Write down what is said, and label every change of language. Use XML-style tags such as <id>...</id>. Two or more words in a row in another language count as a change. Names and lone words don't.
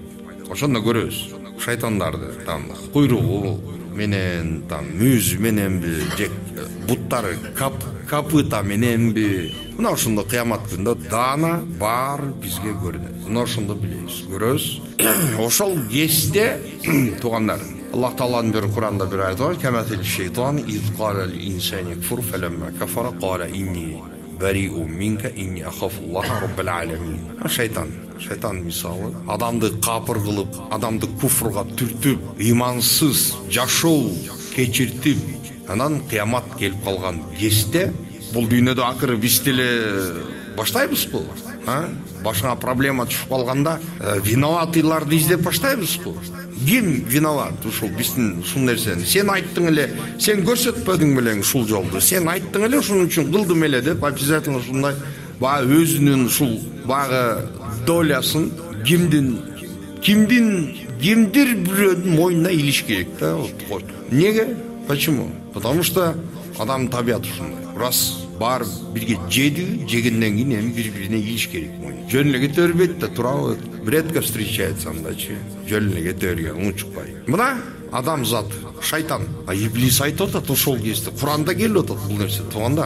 <ky>Ошондо көрөбүз шайтандарды, куйругу менен, мүйүзү мененби, же буттары капыта мененби. Мына ошондо кыямат күндө даана бар бизге көрүнөт. Мына ошондо билебиз, көрөбүз. Ошол кезде, туугандар, Аллах Тааланын бир Куранда бир аят бар:</ky> <ar>"كمثل الشيطان إذ قال للإنسان اكفر فلما كفر قال إني بريء منك إني أخاف الله رب العالمين."</ar> <ky>Шайтан мисалы адамды капыр кылып, адамды куфрга түртүп, имансыз жашоо кечиртип, анан кыямат келип калган кезде бул дүйнөдө акыры биз деле баштайбызбы? Башыңа проблема түшүп калганда виноватыйларды издеп баштайбызбы? Ким виноват ушул биздин ушул нерсени? Сен айттың эле, сен көрсөтпөдүң белең ушул жолду. Сен айттың эле, ошон үчүн кылдым эле деп, обязательно ушундай өзүнүн ушул долясын кимдир бирөөнүн мойнуна илиш керек да. Неге?</ky> <ru>Почему? Потому что</ru> <ky>адам табиаты ушундай. Раз бар бирге жегенден кийин эми бири-бирине илиш керек. Жөн эле кете бербейт да, тура</ky> <ru>редко встречается</ru> <ky>андачы. Жөн эле кете берген, унчукпай. Мына адам заты, шайтан. Иблис айтып атат ошол кезде. Куранда келип атат бул нерсе, туугандар.</ky>